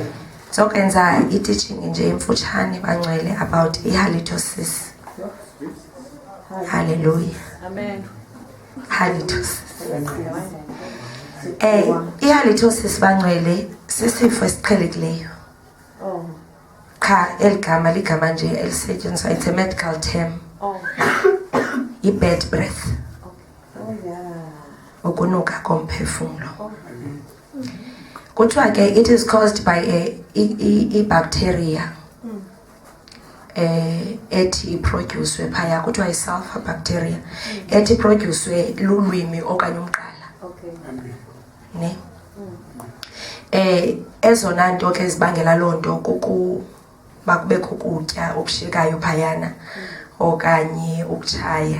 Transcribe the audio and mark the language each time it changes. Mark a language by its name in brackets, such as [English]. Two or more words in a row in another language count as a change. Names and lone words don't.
[Xhosa] Sokwenza i-teaching nje emfutshane bangcwele about i-halitosis. [English] Hallelujah. Amen. Halitosis. [Xhosa] I-halitosis bangcwele sisifo esiqhelekileyo. Oh. Cha eligama ligama nje elisetshenziswa, [English] it's a medical term. Oh. I-bad breath. Oh yeah. [Xhosa] Ukunuka komphefumulo. Kuthiwa ke [English] it is caused by a bacteria [Xhosa] ethi produce phaya kuthiwa [English] i-sulfur bacteria [Xhosa] ethi produce lulwimi okanye umqala. [English] Okay. [Xhosa] Ne ezona nto ke zibangela lonto bakubekho ukutya okushekayo phayana okanye ukuchaya.